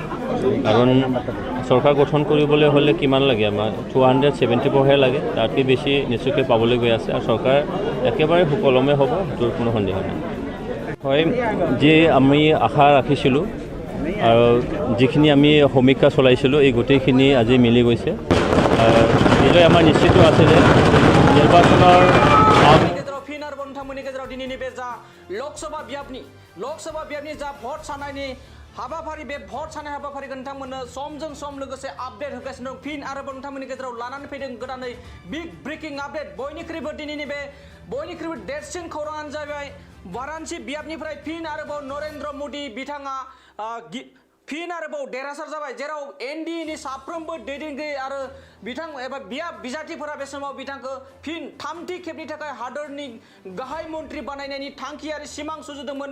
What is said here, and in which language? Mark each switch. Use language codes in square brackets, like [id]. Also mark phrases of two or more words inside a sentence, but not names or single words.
[as] কাৰণ চৰকাৰ গঠন কৰিবলৈ হ'লে কিমান লাগে, আমাৰ 274হে লাগে, তাতকৈ বেছি নিশ্চয়কৈ পাবলৈ গৈ আছে, আৰু চৰকাৰ একেবাৰে সুকলমে হ'ব সেইটোৰ কোনো সন্দেহ নাই। হয়, যি আমি আশা ৰাখিছিলোঁ আৰু যিখিনি আমি সমীক্ষা চলাইছিলোঁ এই গোটেইখিনি আজি মিলি গৈছে। এইটোৱে আমাৰ নিশ্চিত আছে যে নিৰ্বাচনৰ [brx] फिन आरो नोंथांमोननि गेजेराव दिनैनि बे जा लोकसभा बियाबनि जा भट साननायनि हाबाफारि, बे भट साननाय हाबाफारिखौ नोंथांमोननो समजों सम लोगोसे आपडेट होगासिनो दं। फिन आरोबाव नोंथांमोननि गेजेराव लानानै फैदों गोदानै [en] big breaking update. [brx] बयनिख्रुइबो दिनैनि बे बयनिख्रुइबो देरसिन खौराङानो जाबाय वाराणसि बियाबनिफ्राय फिन आरोबाव नरेंद्र मोदी बिथाङा फिन आरोबाव देरहासार जाबाय, जेराव NDAनि साफ्रोमबो दैदेनगिरि आरो बिथां एबा बियाब बिजाथिफोरा बे समाव बिथांखौ फिन थामथि खेबनि थाखाय हादरनि गाहाय मन्त्रि बानायनायनि थांखि आरो सिमां सुजुदोंमोन।